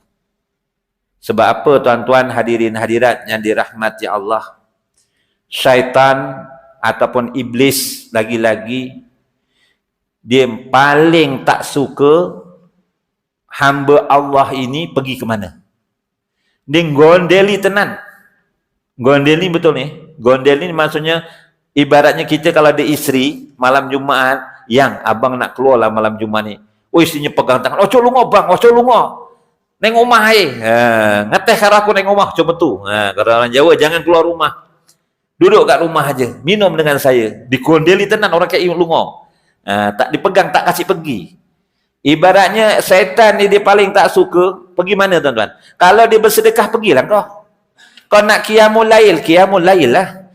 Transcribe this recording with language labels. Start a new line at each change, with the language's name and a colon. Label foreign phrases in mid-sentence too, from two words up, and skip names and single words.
Malay: Sebab apa tuan-tuan, hadirin hadirat yang dirahmati Allah? Syaitan ataupun iblis lagi-lagi, dia paling tak suka hamba Allah ini pergi ke mana.
Javanese: Dia gondeli tenan.
Malay: Gondeli betul ni. Gondeli ni maksudnya, ibaratnya kita kalau ada isteri, malam Jumaat, yang abang nak keluar lah malam Jumaat ni. Oh, istrinya pegang tangan.
Javanese: Oh, cok lungo bang, oh cok lungo. Neng rumah ngeteh karo aku neng rumah, cuma tu.
Malay: Kalau orang Jawa, jangan keluar rumah. Duduk kat rumah aja, minum dengan saya.
Javanese: Digondeli tenan orang kayak lungo.
Malay: Tak dipegang, tak kasih pergi. Ibaratnya syaitan ni dia paling tak suka pergi mana tuan-tuan? Kalau dia bersedekah, pergilah kau. Kau nak
Arabic: قيام الليل
Malay: lah.